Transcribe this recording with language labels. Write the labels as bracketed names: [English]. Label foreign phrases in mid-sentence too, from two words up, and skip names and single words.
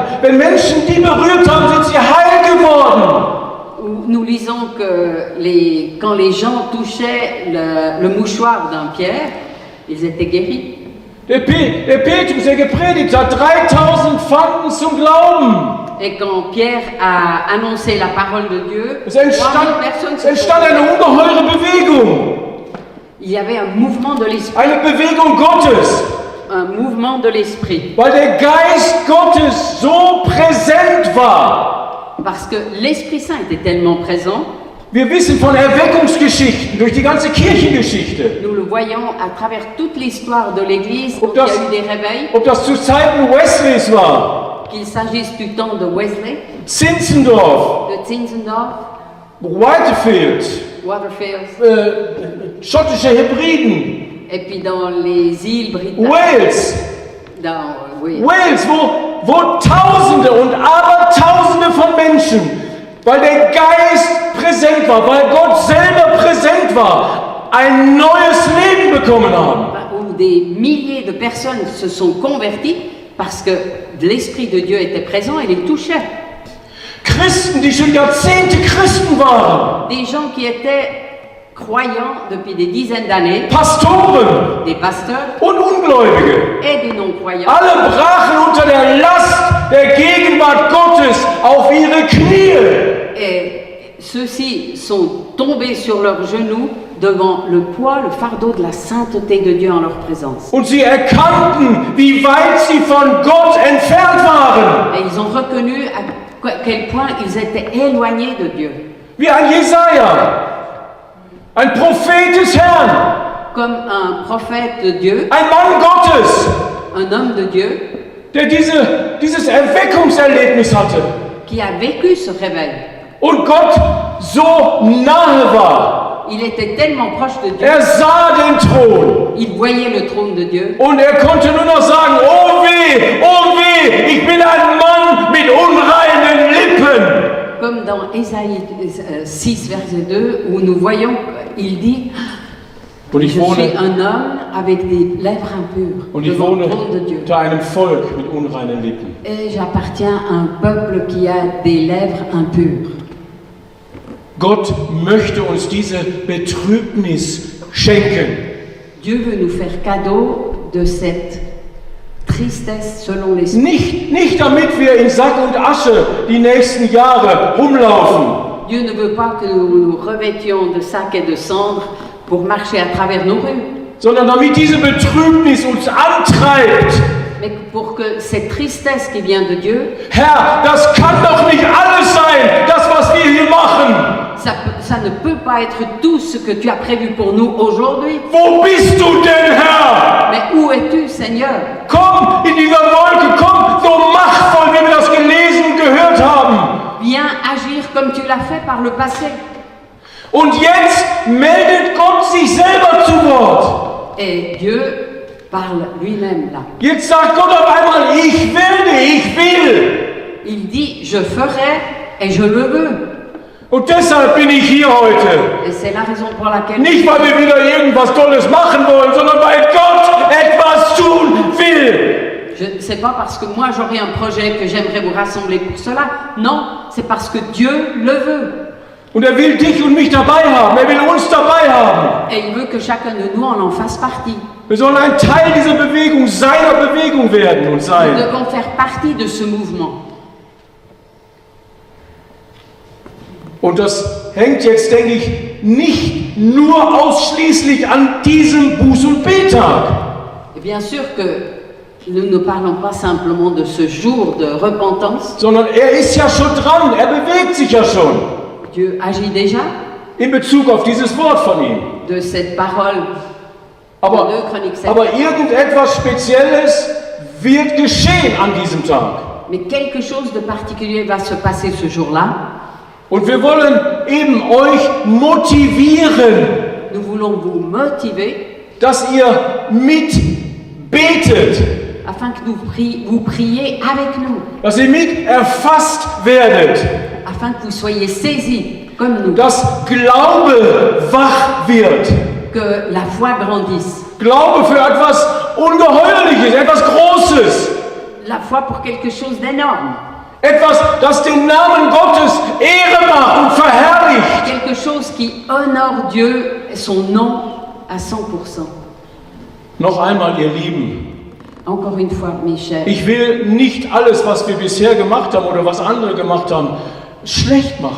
[German] Wenn Menschen die berührt haben, sind sie heil geworden. [French] Où nous lisons que quand les gens touchaient le mouchoir d'un Pierre, ils étaient guéris. [German] Der Petrus, der gepredigt hat, 3000 fanden zum Glauben. [French] Et quand Pierre a annoncé la parole de Dieu, [German] Es [French] 3000 personnes se [German] entstand [French] sont... [German] eine ungeheure Bewegung, [French] Il y avait un mouvement de l'esprit, [German] eine Bewegung Gottes, [French] un mouvement de l'esprit, [German] weil der Geist Gottes so präsent war. [French] parce que l'Esprit Saint était tellement présent. [German] Wir wissen von Erweckungsgeschichten durch die ganze Kirchengeschichte. [French] Nous le voyons à travers toute l'histoire de l'Église, où il y a eu des réveils, [German] Ob das zu Zeiten Wesleys war, [French] qu'il s'agisse du temps de Wesley, [German] Zinzendorf, [French] de Zinzendorf, [German] Whitefield, [French] Waterfield, [German] schottische Hebriden, [French] et puis dans les îles britanniques, [German] Wales, [French] oui, [German] Wales, wo Tausende und Abertausende von Menschen, weil der Geist präsent war, weil Gott selber präsent war, ein neues Leben bekommen haben. [French] où des milliers de personnes se sont converties parce que l'Esprit de Dieu était présent et les touchait. [German] Christen, die schon Jahrzehnte Christen waren, [French] Des gens qui étaient croyants depuis des dizaines d'années, [German] Pastoren [French] des pasteurs [German] und Ungläubige. [French] et des non-croyants. [German] Alle brachen unter der Last der Gegenwart Gottes auf ihre Knie. [French] Et ceux-ci sont tombés sur leurs genoux devant le poids, le fardeau de la sainteté de Dieu en leur présence. [German] Und sie erkannten, wie weit sie von Gott entfernt waren. [French] Et ils ont reconnu à quel point ils étaient éloignés de Dieu. [German] Wie ein Jesaja, ein Prophet des Herrn, [French] Comme un prophète de Dieu, [German] ein Mann Gottes, [French] un homme de Dieu, [German] der dieses Erweckungserlebnis hatte [French] qui a vécu ce réveil. [German] und Gott so nahe war. [French] Il était tellement proche de Dieu, [German] Er sah den Thron [French] il voyait le trône de Dieu, [German] und er konnte nur noch sagen, oh weh, ich bin ein Mann mit unreinen Lippen. [French] comme dans Ésaïe 6, verset 2, où nous voyons, il dit, [German] Und [French] je [German] ich [French] suis [German] wohne, [French] un homme avec des lèvres impures [German] und ich [French] devant le [German] wohne [French] trône de Dieu. [German] unter einem Volk mit unreinen Lippen. [French] Et j'appartiens à un peuple qui a des lèvres impures. [German] Gott möchte uns diese Betrübnis schenken. [French] Dieu veut nous faire cadeau de cette tristesse selon l'esprit. [German] Nicht damit wir in Sack und Asche die nächsten Jahre rumlaufen, [French] Dieu ne veut pas que nous nous revêtions de sacs et de cendres pour marcher à travers nos rues, [German] sondern damit diese Betrübnis uns antreibt. [French] mais pour que cette tristesse qui vient de Dieu, [German] Herr, das kann doch nicht alles sein, das was wir hier machen. [French] ça ne peut pas être tout ce que tu as prévu pour nous aujourd'hui. [German] Wo bist du denn, Herr? [French] Mais où es-tu, Seigneur? [German] Komm in dieser Wolke, komm so machtvoll, wie wir das gelesen und gehört haben. [French] Viens agir comme tu l'as fait par le passé. [German] Und jetzt meldet Gott sich selber zu Wort. [French] Et Dieu parle lui-même là. [German] Jetzt sagt Gott auf einmal, ich will. [French] Il dit, je ferai et je le veux. [German] Und deshalb bin ich hier heute. [French] Et c'est la raison pour laquelle [German] Nicht, weil wir wieder irgendwas Tolles machen wollen, sondern weil Gott etwas tun will. [French] je sais pas parce que moi j'aurai un projet que j'aimerais vous rassembler pour cela. Non, c'est parce que Dieu le veut. [German] Und er will dich und mich dabei haben. Er will uns dabei haben. [French] Et il veut que chacun de nous en fasse partie. [German] Wir sollen ein Teil dieser Bewegung, seiner Bewegung werden und [French] Nous [German] sein. [French] devons faire partie de ce mouvement. [German] Und das hängt jetzt, denke ich, nicht nur ausschließlich an diesem Buß- und Bettag. [French] Et bien sûr que nous ne parlons pas simplement de ce jour de repentance. [German] Sondern er ist ja schon dran, er bewegt sich ja schon [French] Dieu agit déjà [German] in Bezug auf dieses Wort von ihm. [French] de cette parole [German] Aber, [French] de 2 Chroniques 7. [German] aber irgendetwas Spezielles wird geschehen an diesem Tag. [French] Mais quelque chose de particulier va se passer ce jour-là. [German] Und wir wollen eben euch motivieren, [French] Nous voulons vous motiver [German] dass ihr mitbetet, [French] afin que vous priez avec nous, [German] dass ihr mit erfasst werdet, [French] afin que vous soyez saisis comme nous, [German] dass Glaube wach wird. [French] que la foi grandisse. [German] Glaube für etwas Ungeheuerliches, etwas Großes. [French] La foi pour quelque chose d'énorme, [German] Etwas, das den Namen Gottes Ehre macht und verherrlicht. [French] quelque chose qui honore Dieu et son nom à 100%. [German] Noch einmal, ihr Lieben, [French] Encore une fois, mes chers, [German] ich will nicht alles, was wir bisher gemacht haben oder was andere gemacht haben, schlecht machen.